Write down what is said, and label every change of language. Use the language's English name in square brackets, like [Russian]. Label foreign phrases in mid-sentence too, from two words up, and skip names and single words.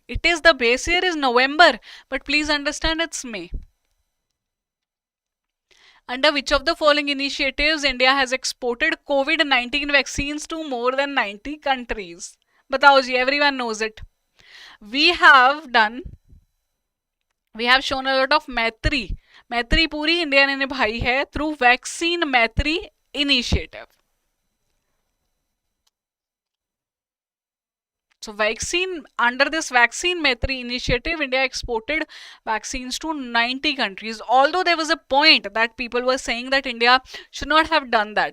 [English] It is the base year is November, but please understand it's May. Under which of the following initiatives India has exported COVID-19 vaccines to more than 90 countries? [Hindi] बताओ जी, [English] everyone knows it. We have shown a lot of Maitri. [Hindi] मैत्री पूरी इंडिया ने निभाई है [English] through Vaccine Maitri initiative. So under this Vaccine Maitri initiative, India exported vaccines to 90 countries. Although there was a point that people were saying that India should not have done that.